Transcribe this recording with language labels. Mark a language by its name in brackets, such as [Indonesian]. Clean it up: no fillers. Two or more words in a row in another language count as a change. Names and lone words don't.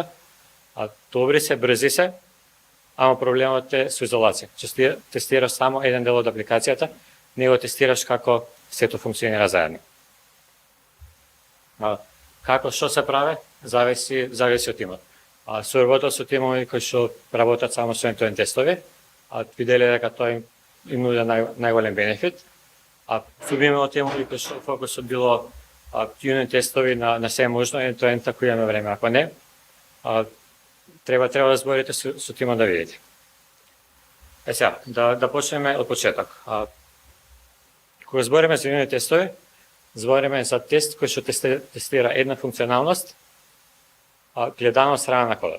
[Macedonian] Добри се, брзи се, ама проблемот е со изолација. Че тестираш само еден дел од апликацијата, не го тестираш како сето функционира заедно. Како што се прави, зависи од тимот. Со работа со тимови кои што работат само со end-to-end тестови, виделе дека тоа им нуди најголем бенефит. Субиме од тимови кои што фокусот било юнит тестови на се можно, end-to-end ако имаме време, ако не, треба да зборите со тимот да видите. Сега, да почнеме од почеток. Кога збориме за юнит тестови, збориме за тест кој што тестира една функционалност, гледано од страна на кодот.